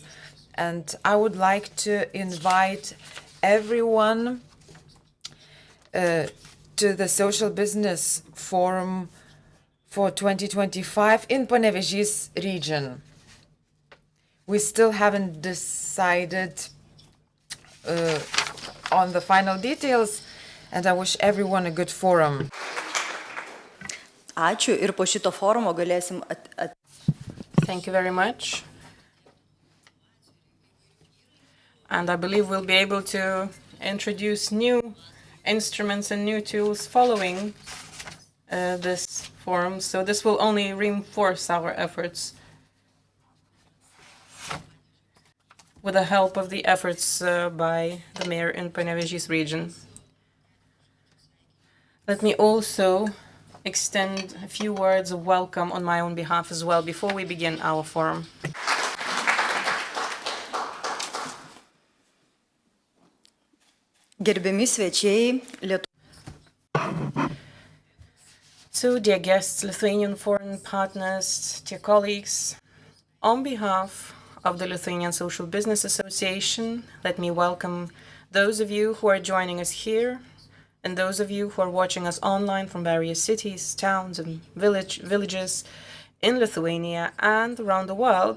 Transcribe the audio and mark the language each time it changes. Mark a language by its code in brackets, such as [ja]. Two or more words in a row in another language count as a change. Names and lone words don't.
[en] And I would like to invite everyone to the Social Business Forum for 2025 in Panevėžys region. We still haven't decided on the final details, and I wish everyone a good forum. [lt] Ačiū ir po šito forumo galėsim [en] Thank you very much. And I believe we'll be able to introduce new instruments and new tools following this forum. So this will only reinforce our efforts with the help of the efforts by the mayor in Panevėžys region. Let me also extend a few words of welcome on my own behalf as well before we begin our forum. [lt] gerbiami svečiai, [en] So, dear guests, Lithuanian foreign partners, dear colleagues, on behalf of the Lithuanian Social Business Association, let me welcome those of you who are joining us here and those of you who are watching us online from various cities, towns, and villages in Lithuania and around the world.